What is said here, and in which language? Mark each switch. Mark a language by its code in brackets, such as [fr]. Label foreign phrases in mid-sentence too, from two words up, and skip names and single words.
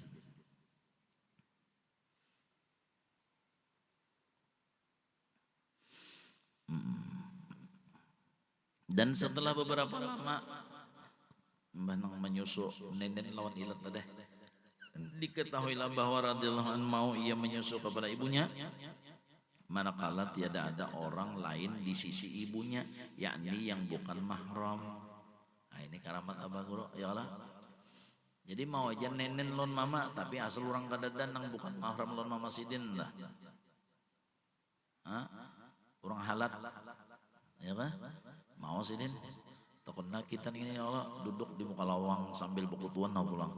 [bjn] Dan setelah beberapa lama Mbah nang menyusu nenen lawan ilat tadi. Diketahuilah bahwa [ar] رضي الله عنه [bjn] mau ia menyusu kepada ibunya manakala tiada ada orang lain di sisi ibunya, yakni yang bukan mahram. Nah, ini karamat Abah Guru [ar] يا الله. [bjn] Jadi mau aja nenen lon mama tapi asal orang kadadan nang bukan mahram lon mama sidin lah. Hah? Orang halat ya kan? Mau sidin. Takutnya kita ini [ar] يا الله [bjn] duduk di muka lawang sambil bekutuan nah pulang.